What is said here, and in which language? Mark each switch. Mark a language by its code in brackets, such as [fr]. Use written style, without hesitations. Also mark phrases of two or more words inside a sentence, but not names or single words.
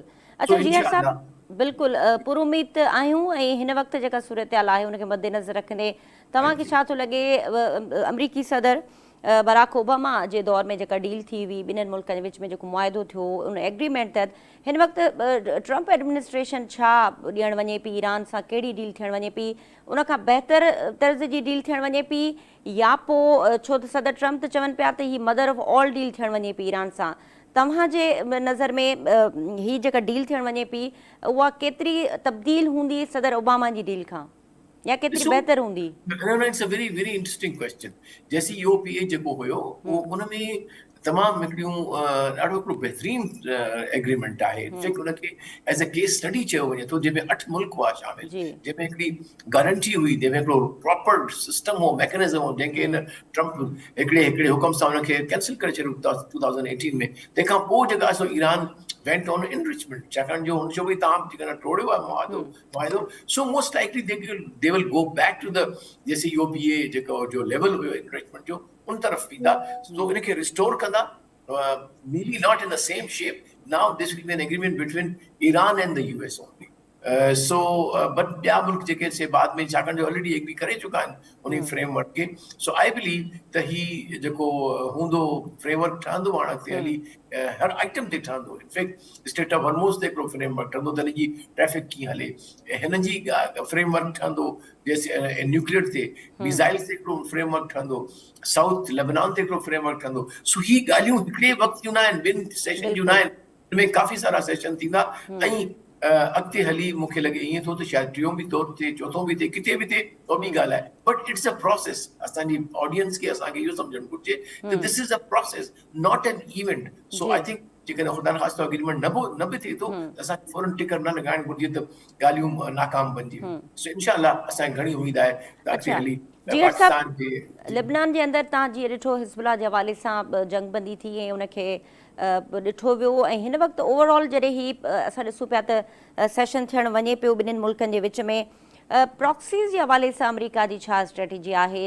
[sd] अच्छा जीहर साहब, बिल्कुलु पुरुमीद आहियूं ऐं हिन वक़्तु जेका सूरत-हाल आहे उनखे मद्देनज़र रखंदे तव्हांखे छा थो लॻे अमरीकी सदर बराक ओबामा जे दौर में जेका डील थी हुई ॿिन्हिनि मुल्कनि जे विच में जेको मुआइदो थियो उन एग्रीमेंट तहत, हिन वक़्तु ट्रम्प एडमिनिस्ट्रेशन छा ॾियणु वञे पई ईरान सां, कहिड़ी डील थियणु वञे पई, उनखां बहितर तर्ज़ जी डील थियणु वञे पई या पोइ छो त सदर ट्रम्प त चवनि पिया त ही [en] mother of all deal [sd] थियणु वञे पई ईरान सां, तव्हांजे नज़र में ही जेका डील थियणु वञे पई उहा केतिरी तब्दील हूंदी सदर ओबामा जी डील खां या केतिरी बहितर हूंदी? [en] It's a very very interesting question. [sd] जैसी यूपीए जेको हुयो उन में तमामु हिकिड़ियूं ॾाढो हिकिड़ो बहितरीन एग्रीमेंट आहे। इनफैक्ट उनखे [en] as a case study [sd] चयो वञे थो, जंहिंमें 8 मुल्क हुआ शामिल, जंहिंमें हिकिड़ी गारंटी हुई, जंहिंमें हिकिड़ो प्रॉपर सिस्टम हो, मैकेनिज़म हो, जंहिंखे हिन ट्रम्प हिकिड़े हुकम सां हुनखे कैंसिल करे छॾियो 2018 में। तंहिंखां पोइ जेका सो ईरान [en] went on enrichment, [sd] छाकाणि जो हुन चयो भई तव्हां जेकॾहिं टोड़ियो आहे मुआहिदो, [en] so most likely they will go back to the [sd] जैसे यूपीए जेको जो लेवल हुयो एनरिचमेंट जो उन तरफ़ वेंदा। सो इनखे रिस्टोर कंदा, [en] maybe not in the same shape. Now this will be an agreement between Iran and the US only. [sd] बट ॿिया मुल्क जेके से बाद में छाकाणि जो [en] already agree [sd] करे चुका आहिनि उन फ्रेमवर्क खे। [en] so I believe [sd] त ही जेको हूंदो फ्रेमवर्क ठहंदो हाणे अॻिते हली हर आइटम ते ठहंदो। इनफैक्ट स्टेट ऑफ हॉर्मुज़ ते हिकिड़ो फ्रेमवर्क ठहंदो त हिनजी ट्रैफिक कीअं हले, हिन जी फ्रेमवर्क ठहंदो जैसे न्यूक्लियर ते, मिसाइल ते हिकिड़ो फ्रेमवर्क ठहंदो, साउथ लेबनान ते हिकिड़ो फ्रेमवर्क ठहंदो। सो ही ॻाल्हियूं हिकिड़े वक़्तु जूं न आहिनि, ॿिनि सेशन जूं न आहिनि, इनमें काफ़ी सारा सेशन थींदा ऐं अॻिते हली मूंखे लॻे ईअं थो त शायदि टियों बि दौर थिए, चोथों बि थिए, किथे बि थिए, तो बि ॻाल्हि आहे, [en] but it's a process. [sd] असांजी ऑडियंस खे असांखे इहो सम्झणु घुरिजे त [en] this is a process, not an event. so I think [sd] जेकॾहिं ख़ुदा न ख़ास्तो एग्रीमेंट न बि थिए थो त असांखे फौरन टिकर न लॻाइणु घुरिजे त ॻाल्हियूं नाकाम बणिजी वञनि। सो इनशाअल्लाह असांखे घणी उमेद आहे त अॻिते अच्छा हली जीअर पाकिस्तान जे साहब, लिबनान जे अंदरि तव्हां जीअं ॾिठो हिज़बुल्लाह जे हवाले सां जंगबंदी थी ऐं उनखे ॾिठो वियो, ऐं हिन वक़्तु ओवरऑल जॾहिं ही असां ॾिसूं पिया त सेशन थियणु वञे पियो ॿिन्हिनि मुल्कनि जे विच में, प्रॉक्सीज़ जे हवाले सां अमेरिका जी छा स्ट्रेटेजी आहे?